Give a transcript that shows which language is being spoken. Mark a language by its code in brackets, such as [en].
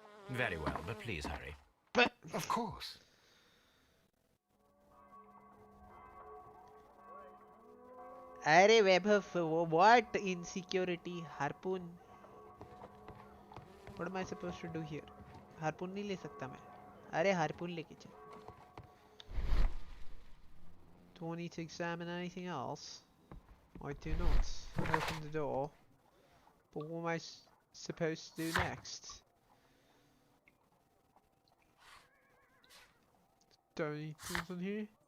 [en] Very well, but please hurry. But of course. Arey Webber, what insecurity? Harpoon. What am I supposed to do here? [hi] Harpoon नहीं ले सकता मैं. अरे harpoon लेके चल. [en] Do I need to examine anything else? I do not. Open the door. But what am I supposed to do next? Don't need tools in here.